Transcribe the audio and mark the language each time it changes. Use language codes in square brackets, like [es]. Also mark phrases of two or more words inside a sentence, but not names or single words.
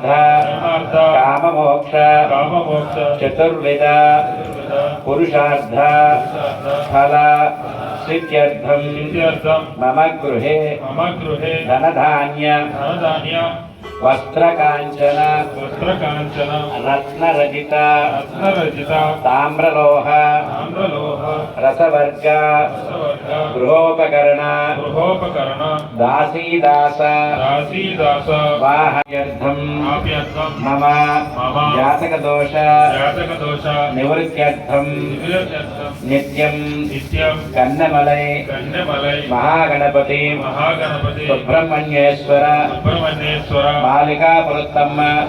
[sa] काममोक्ष चतुर्विध पुरुषार्थ फल सिद्ध्यर्थं मम गृहे धनधान्य वस्त्रकांचन रत्नरजित ताम्रलोह रसवर्ग గృహోపకరణ దాసీదాస వాహ్యర్థం మమ జాతక దోష నివృత్త్యర్థం నిత్యం కన్నమలై మహాగణపతి సుబ్రహ్మణ్యేశ్వర బాలికాపురత్తమ్మ